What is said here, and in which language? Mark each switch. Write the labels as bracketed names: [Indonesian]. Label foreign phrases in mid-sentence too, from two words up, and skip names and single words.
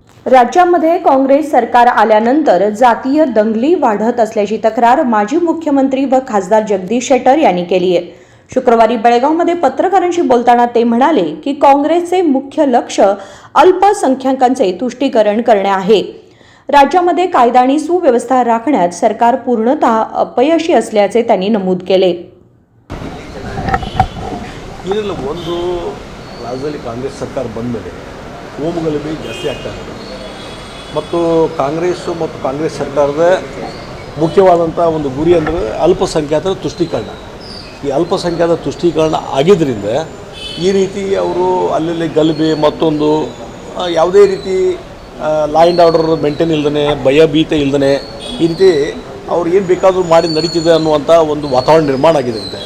[Marathi] राज्यामध्ये काँग्रेस सरकार आल्यानंतर जातीय दंगली वाढत असल्याची तक्रार माजी मुख्यमंत्री व खासदार जगदीश शेट्टर यांनी केली आहे। शुक्रवारी बेळगावमध्ये पत्रकारांशी बोलताना ते म्हणाले की काँग्रेसचे मुख्य लक्ष अल्पसंख्याकांचे तुष्टीकरण करणे आहे। राज्यामध्ये कायदा आणि सुव्यवस्था राखण्यात सरकार पूर्णतः अपयशी असल्याचे त्यांनी नमूद केले। [Kannada] ಒಂದು ರಾಜ್ಯದಲ್ಲಿ ಕಾಂಗ್ರೆಸ್ ಸರ್ಕಾರ ಬಂದ ಮೇಲೆ ಕೋಮುಗಲಭೆ ಜಾಸ್ತಿ ಆಗ್ತಾ ಇದೆ ಮತ್ತು ಕಾಂಗ್ರೆಸ್ ಸರ್ಕಾರದ ಮುಖ್ಯವಾದಂಥ ಒಂದು ಗುರಿ ಅಂದರೆ ಅಲ್ಪಸಂಖ್ಯಾತರ ತುಷ್ಟೀಕರಣ। ಈ ಅಲ್ಪಸಂಖ್ಯಾತರ ತುಷ್ಟೀಕರಣ ಆಗಿದ್ದರಿಂದ ಈ ರೀತಿ ಅವರು ಅಲ್ಲಿ ಗಲಭೆ ಮತ್ತೊಂದು ಯಾವುದೇ ರೀತಿ [English] law and order maintain [Kannada] ಇಲ್ಲದೇ ಭಯಭೀತ ಇಲ್ಲದೇ ಈ ರೀತಿ ಅವ್ರು ಏನು ಬೇಕಾದರೂ ಮಾಡಿ ನಡೀತಿದೆ ಅನ್ನುವಂಥ ಒಂದು ವಾತಾವರಣ ನಿರ್ಮಾಣ ಆಗಿದೆ ಅಂತೆ।